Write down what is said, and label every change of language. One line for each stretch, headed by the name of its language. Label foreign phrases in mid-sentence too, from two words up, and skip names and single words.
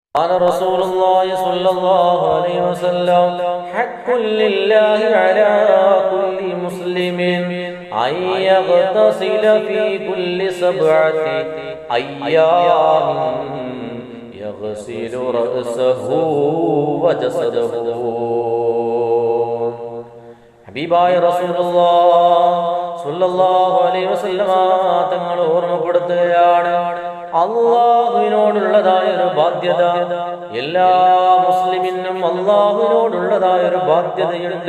Arabic: قال رسول الله صلى الله عليه وسلم حق لله على كل مسلم أن يغتسل في كل 7 أيام يغسل رأسه وجسده.
Malayalam: ഹബീബായ
Arabic: رسول الله صلى الله عليه وسلم
Malayalam: തങ്ങൾ ഓർമ്മപ്പെടുത്തുകയാണ്, അല്ലാഹുവിനോടുള്ളതായ ഒരു ബാധ്യത എല്ലാ മുസ്ലിമിനും അല്ലാഹുവിനോടുള്ളതായ ഒരു ബാധ്യതയുണ്ട്.